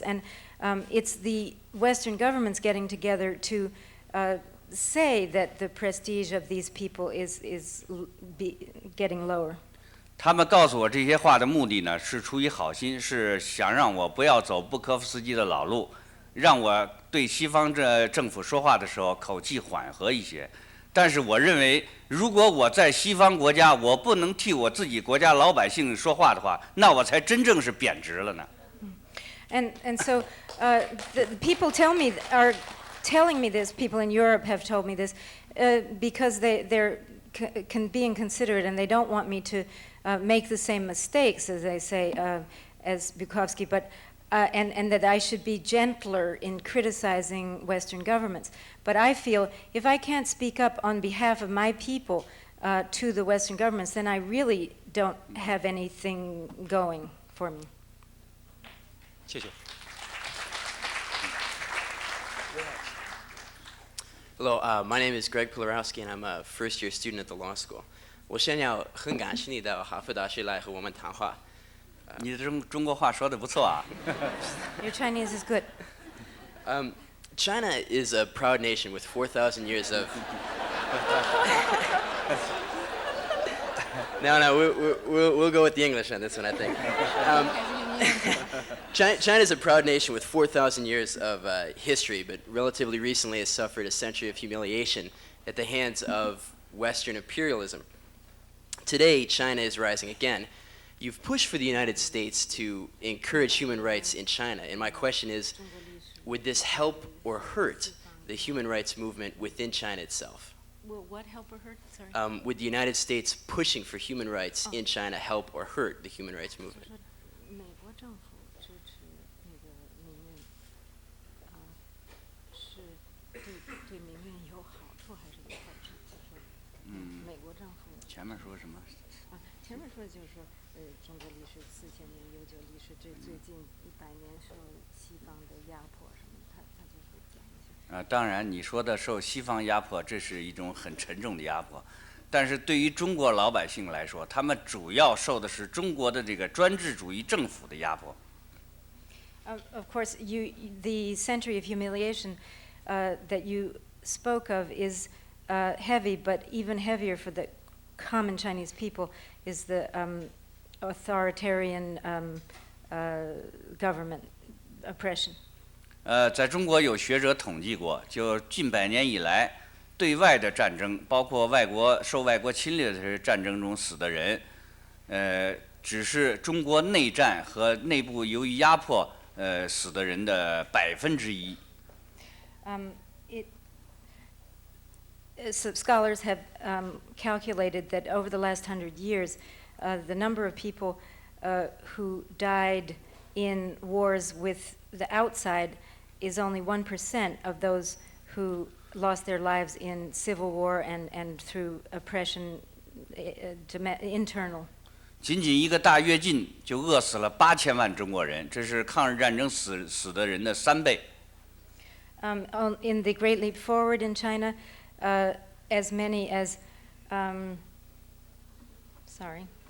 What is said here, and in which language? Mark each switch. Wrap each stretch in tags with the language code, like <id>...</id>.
<en>And it's the Western governments getting together to say that the prestige of these people is getting lower.</en> <zh>他们告诉我这些话的目的呢，是出于好心，是想让我不要走布科夫斯基的老路，让我对西方政府说话的时候口气缓和一些。但是我认为，如果我在西方国家，我不能替我自己国家老百姓说话的话，那我才真正是贬值了呢。</zh> <en>And so the people are telling me this. People in Europe have told me this because they're being considerate, and they don't want me to make the same mistakes, as they say, as Bukovsky, but and that I should be gentler in criticizing Western governments. But I feel if I can't speak up on behalf of my people to the Western governments, then I really don't have anything going for me.</en> <zh>谢谢。</zh> <en>Hello, my name is Greg Polarowski, and I'm a first-year student at the law school.</en> <zh>我现在很感谢你到哈佛大学来和我们谈话。你的中国话说得不错啊。</zh> <en>Your Chinese is good. China is a proud nation with 4,000 years of. No, we'll go with the English on this one, I think. China is a proud nation with 4,000 years of history, but relatively recently has suffered a century of humiliation at the hands of Western imperialism. Today, China is rising again. You've pushed for the United States to encourage human rights in China, and my question is, would this help or hurt the human rights movement within China itself? Will what help or hurt? Sorry. Would the United States pushing for human rights in China help or hurt the human rights movement?</en> <zh>美国政府支持那个民运，是对民运有好处还是有坏处？就是美国政府。前面说什么？前面说的就是说，中国历史4000年悠久历史，最近100年受西方的压迫什么，他就是讲一下。当然，你说的受西方压迫，这是一种很沉重的压迫。但是对于中国老百姓来说，他们主要受的是中国的这个专制主义政府的压迫。</zh> <en>Of course, the century of humiliation that you spoke of is heavy, but even heavier for the common Chinese people is the authoritarian government oppression.</en> <zh>在中国有学者统计过，就近100年以来，对外的战争，包括受外国侵略的战争中死的人，只是中国内战和内部由于压迫死的人的1%。</zh> <en>Some scholars have calculated that over the last 100 years, the number of people who died in wars with the outside is only 1% of those who lost their lives in civil war and through oppression internal.</en> <zh>仅仅一个大跃进就饿死了8000万中国人，这是抗日战争死的人的3倍。</zh> <en>In the Great Leap Forward in China, as many as, sorry.</en>